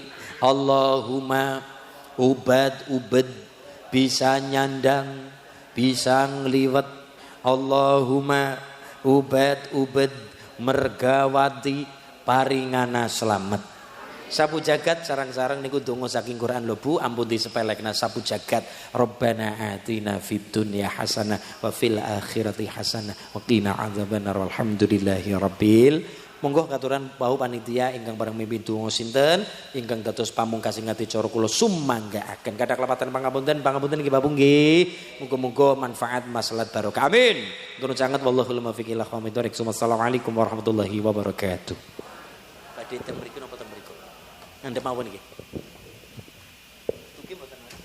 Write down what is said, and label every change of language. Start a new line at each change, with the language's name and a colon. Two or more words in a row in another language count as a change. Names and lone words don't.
Javanese: Allahumma ubad bisa nyandang bisa ngliwet. Allahumma ubad mergawati paringana selamat. Sapu jagat sarang-sarang niku donga saking Quran lho Bu, ampun disepelekna sapu jagat.
Arabic: ربنا آتنا في الدنيا حسنة وفي الآخرة حسنة وقنا عذاب النار. والحمد لله رب.
Javanese: Monggo katuran bau panitia ingkang bareng mimpin donga sinten ingkang dados pamungkasing acara kula sumanggaaken. Kathah klepatan pangapunten nggih Bapak nggih. Muga-muga manfaat maslahat barokah.
Arabic: Amin.
Javanese: Nuwun sanget
Arabic: والله الموفق إلى أقوم الطريق. السلام عليكم ورحمة الله وبركاته.
Javanese: Badhe ten mriki napa ten mriki? Anda mawon iki. Tuki mboten.